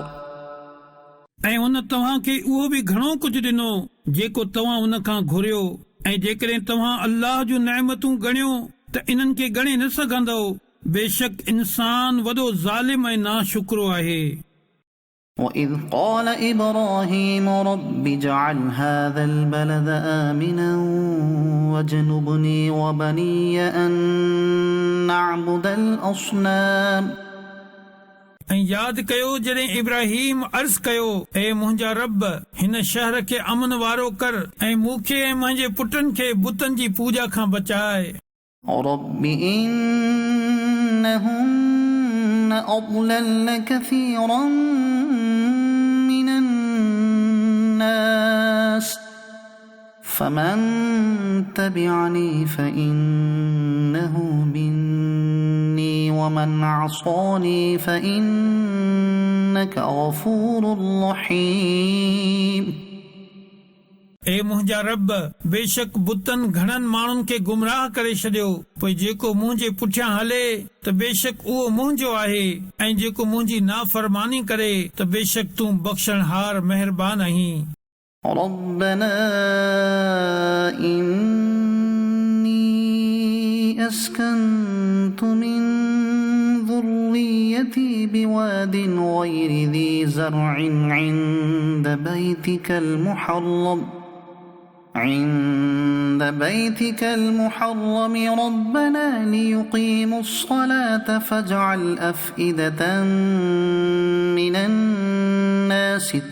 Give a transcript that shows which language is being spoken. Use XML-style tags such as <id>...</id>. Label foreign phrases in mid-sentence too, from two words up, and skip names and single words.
<sd>ऐं उन तव्हांखे उहो बि घणो कुझु ॾिनो जेको तव्हां उन खां घुरियो ऐं जेकॾहिं तव्हां अल्लाह जूं नेमतूं ॻणियो त इन्हनि खे ॻणे न सघंदव। बेशक इंसान वॾो ज़ालिम ऐं नाशुक्रो आहे।</sd> <ar>وإذ قال إبراهيم رب اجعل هذا البلد آمنا واجنبني وبني أن نعبد الأصنام</ar> <sd>ऐं यादि कयो जॾहिं इब्राहिम अर्ज़ कयो ऐ मुंहिंजा रब हिन शहर खे अमन वारो कर ऐं मूंखे ऐं मुंहिंजे पुटनि खे बुतनि जी पूॼा खां बचाए।</sd> <ar>رب إنهن أضللن كثيرا من الناس فمن تبعني فإنه مني ومن عصاني فإنك غفور رحيم</ar> <sd>ए मुंहिंजा रब बेशक बुतनि घणनि माण्हुनि खे गुमराह करे छॾियो पोइ जेको मुंहिंजे पुठियां हले त बेशक उहो मुंहिंजो आहे ऐं जेको मुंहिंजी नाफ़रमानी करे त बेशक तूं बख़्शणहार महिरबान आहीं।</sd> <ar>ربنا إني أسكنت من ذريتي بواد غير ذي زرع عند عند بيتك المحرم ربنا ليقيموا الصلاة فاجعل أفئدة من الناس</ar>